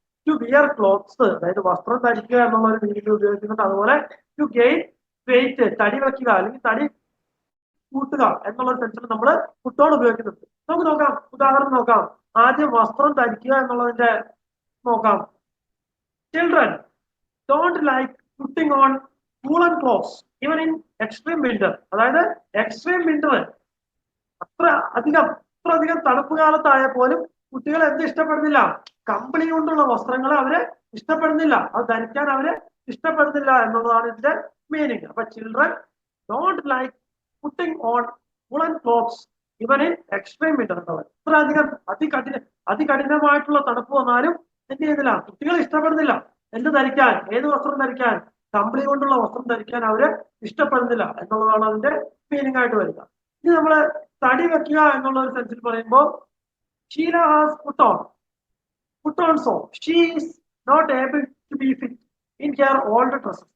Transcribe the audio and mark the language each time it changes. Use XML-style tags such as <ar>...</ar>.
<en>to wear clothes,</en> <ml>അതായത് വസ്ത്രം ധരിക്കുക എന്നുള്ള ഒരു മീനിങ് ഉപയോഗിക്കുന്നുണ്ട്. അതുപോലെ</ml> <en>to gain weight,</en> <ml>തടി വെക്കുക അല്ലെങ്കിൽ തടി കൂട്ടുക എന്നുള്ള സെൻസിൽ നമ്മൾ പുട്ടോൺ ഉപയോഗിക്കുന്നുണ്ട്. നമുക്ക് നോക്കാം, ഉദാഹരണം നോക്കാം. ആദ്യം വസ്ത്രം ധരിക്കുക എന്നുള്ളതിന്റെ നോക്കാം.</ml> <en>Children don't like putting on woolen clothes even in extreme winter.</en> <ml>അതായത് എക്സ്ട്രീം വിന്റർ, അത്രയധികം തണുപ്പ് കാലത്തായ പോലും കുട്ടികൾ എന്ത് ഇഷ്ടപ്പെടുന്നില്ല, കമ്പിളി കൊണ്ടുള്ള വസ്ത്രങ്ങൾ അവര് ഇഷ്ടപ്പെടുന്നില്ല, അത് ധരിക്കാൻ അവര് ഇഷ്ടപ്പെടുന്നില്ല എന്നുള്ളതാണ് ഇതിന്റെ മീനിങ്.</ml> <en>അപ്പൊ children don't like putting on woolen clothes even in extreme winter എന്നുള്ളത്.</en> <ml>ഇത്രയധികം അതികഠിനമായിട്ടുള്ള തണുപ്പ് വന്നാലും എന്ത് ചെയ്യുന്നില്ല, കുട്ടികൾ ഇഷ്ടപ്പെടുന്നില്ല എന്ത് ധരിക്കാൻ, ഏത് വസ്ത്രം ധരിക്കാൻ, കമ്പിളി കൊണ്ടുള്ള വസ്ത്രം ധരിക്കാൻ അവര് ഇഷ്ടപ്പെടുന്നില്ല എന്നുള്ളതാണ് അതിന്റെ മീനിങ് ആയിട്ട് വരിക. ഇനി നമ്മള് തടി വെക്കുക എന്നുള്ള ഒരു സെൻസിൽ പറയുമ്പോൾ</ml> <en>Sheela has put on so she is not able to be fit in her old dresses.</en>